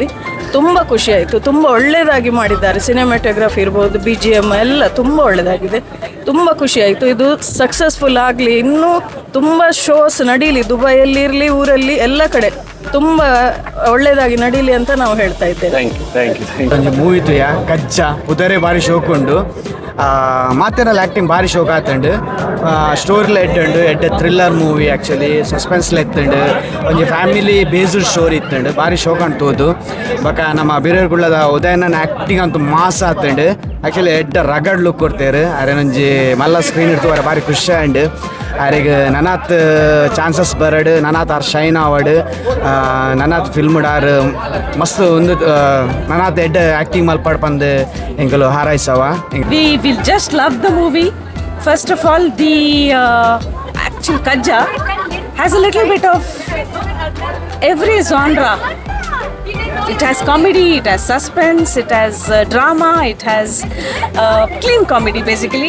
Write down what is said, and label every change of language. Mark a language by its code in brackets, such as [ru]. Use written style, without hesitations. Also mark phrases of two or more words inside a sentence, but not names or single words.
[kn] ತುಂಬ ಖುಷಿಯಾಯಿತು, ತುಂಬ ಒಳ್ಳೆಯದಾಗಿ ಮಾಡಿದ್ದಾರೆ. ಸಿನಿಮಾಟೋಗ್ರಫಿ ಇರ್ಬೋದು, BGM ಎಲ್ಲ ತುಂಬ ಒಳ್ಳೆಯದಾಗಿದೆ. ತುಂಬ ಖುಷಿಯಾಯಿತು. ಇದು ಸಕ್ಸಸ್ಫುಲ್ ಆಗಲಿ, ಇನ್ನೂ ತುಂಬ ಶೋಸ್ ನಡೀಲಿ, ದುಬೈಯಲ್ಲಿ ಇರಲಿ, ಊರಲ್ಲಿ ಎಲ್ಲ ಕಡೆ ತುಂಬ ಒಳ್ಳೆಯದಾಗಿ ನಡೀಲಿ ಅಂತ ನಾವು ಹೇಳ್ತಾ ಇದ್ದೇವೆ. [tcy] ಒಂದು ಮೂವಿ ಇತ್ತು ಕಜ್ಜ ಉದರೆ ಭಾರಿ ಶೋಕ್ ಉಂಡು. ಮಾತೇನಲ್ಲ ಆ್ಯಕ್ಟಿಂಗ್ ಭಾರಿ ಶೋಕ್ ಆತಂಡು. ಸ್ಟೋರಿಲ ಎಡ್ಡೆ [en] thriller movie, [tcy] ಆ್ಯಕ್ಚುಲಿ ಸಸ್ಪೆನ್ಸ್ಲ ಎತ್ತಂಡು. ಒಂದು [en] family based story [tcy] ಇತ್ತಂಡು, ಭಾರಿ ಶೋಕ್ ಅಂತೋದು. ಬಕ ನಮ್ಮ ಬಿರೇರ್ಗುಳ್ಳದ ಉದಯನ ಆ್ಯಕ್ಟಿಂಗ್ ಅಂತೂ ಮಾಸ ಆತಂಡು. ಆ್ಯಕ್ಚುಲಿ ಎಡ್ಡ [en] rugged look [tcy] ಕೊಡ್ತೇರು. ಅರೆ ನಂಜಿ ಮಲ್ಲ ಸ್ಕ್ರೀನ್ ಇಡ್ತು ಅರೆ ಭಾರಿ ಖುಷಿ ಆಂಡ್ ಅರೆಗೆ ನನಾತ್ ಚಾನ್ಸಸ್ ಬರಡು, ನನಾತ್ ಆರ್ ಶೈನ್ ಆವಡು, ನನಾತ್ ಫಿಲ್ಮ್ ಆರ್ ಮಸ್ತ್ ಒಂದು ನನಾತ್ ಎಡ್ಡ ಆ್ಯಕ್ಟಿಂಗ್ ಮಲ್ಪಡ್ ಬಂದು ಎಂಕಲು ಹಾರೈಸವ. [en] We will just love the movie. First of all, the actual Kajja has a little bit of every genre. It has comedy, it has suspense, it has drama, it has clean comedy basically.